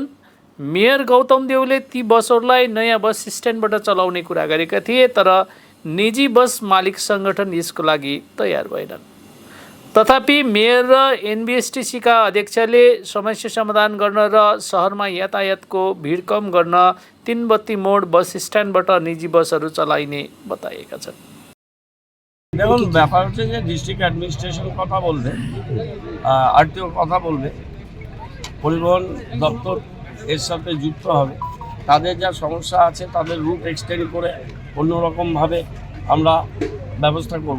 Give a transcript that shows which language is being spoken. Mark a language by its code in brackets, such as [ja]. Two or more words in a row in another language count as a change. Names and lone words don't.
[ne] मेयर गौतम देवले ती बसहरूलाई नयाँ बस स्ट्यान्डबाट चलाउने कुरा गरेका थिए, तर निजी बस मालिक सङ्गठन यसको लागि तयार भएनन्। तथापि मेयर र एनबीएसटीसीका अध्यक्षले समस्या समाधान गर्न र सहरमा यातायातको भिड कम गर्न तीनबत्ती मोड बस स्ट्यान्डबाट निजी बसहरू चलाइने बताएका छन्। [bn] দেখুন, ব্যাপার হচ্ছে যে [en] district administration [bn] কথা বলবে, আরটিও কথা বলবে, পরিবহন দপ্তর এর সাথে যুক্ত হবে। তাদের যা সমস্যা আছে তাদের [en] route extend [bn] করে অন্যরকমভাবে আমরা ব্যবস্থা করব।